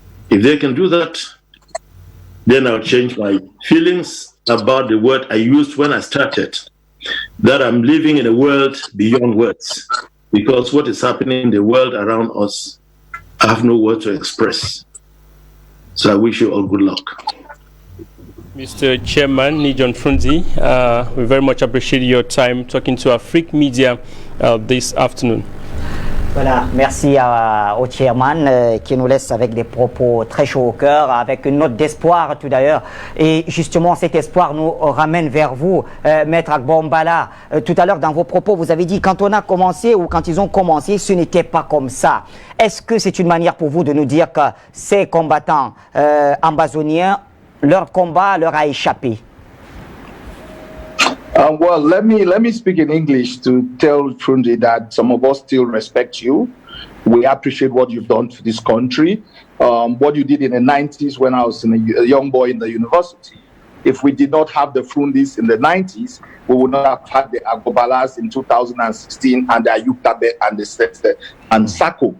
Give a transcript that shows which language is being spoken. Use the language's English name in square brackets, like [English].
[English] If they can do that, then I'll change my feelings about the word I used when I started, that I'm living in a world beyond words, because what is happening in the world around us, I have no word to express. So I wish you all good luck. Mr. Chairman Nijon Frunzi, we very much appreciate your time talking to Afrique Media this afternoon. [French] Voilà, merci au chairman qui nous laisse avec des propos très chauds au cœur, avec une note d'espoir tout d'ailleurs. Et justement, cet espoir nous ramène vers vous, Maître Agbombala. Tout à l'heure, dans vos propos, vous avez dit quand on a commencé ou quand ils ont commencé, ce n'était pas comme ça. Est-ce que c'est une manière pour vous de nous dire que ces combattants ambazoniens, leur combat leur a échappé? [English] Well, let me speak in English to tell Frundi that some of us still respect you. We appreciate what you've done for this country. What you did in the 90s when I was a young boy in the university. If we did not have the Frundis in the 90s, we would not have had the Agobalas in 2016 and the Ayuktabe and the Sete and Sako.